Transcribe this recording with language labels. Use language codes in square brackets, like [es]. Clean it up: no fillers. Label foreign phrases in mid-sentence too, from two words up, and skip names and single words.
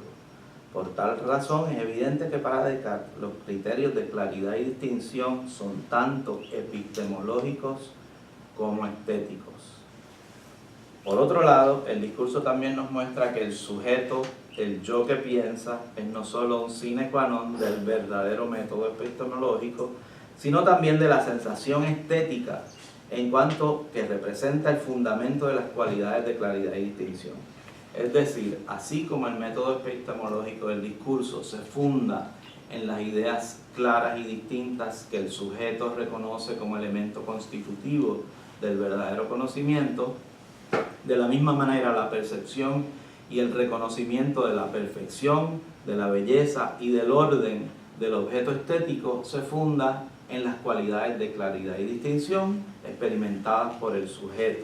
[es] Por tal razón es evidente que para Descartes los criterios de claridad y distinción son tanto epistemológicos como estéticos. Por otro lado, el discurso también nos muestra que el sujeto, el yo que piensa, es no solo un [la] sine qua non [es] del verdadero método epistemológico, sino también de la sensación estética, en cuanto que representa el fundamento de las cualidades de claridad y distinción. Es decir, así como el método epistemológico del discurso se funda en las ideas claras y distintas que el sujeto reconoce como elemento constitutivo del verdadero conocimiento, de la misma manera la percepción y el reconocimiento de la perfección, de la belleza y del orden del objeto estético se funda en las cualidades de claridad y distinción experimentadas por el sujeto.